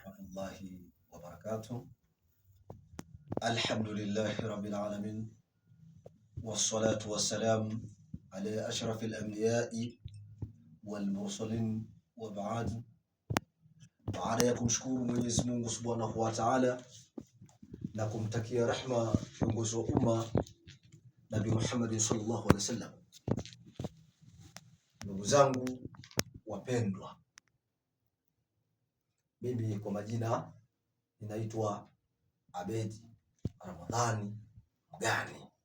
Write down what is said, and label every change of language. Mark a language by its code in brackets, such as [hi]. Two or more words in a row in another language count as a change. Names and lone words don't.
[ar] ورحمة الله وبركاته. الحمد لله رب العالمين، والصلاة والسلام على أشرف الأنبياء والمرسلين، وبعد. [sw] Baada ya kumshukuru Mwenyezi Mungu [ar] سبحانه وتعالى [sw] na kumtakia rehma kiongozi wa umma Nabii Muhammad [ar] صلى الله عليه وسلم, [sw] ndugu zangu wapendwa, mimi kwa majina ninaitwa Abedi Ramadhani Mgani.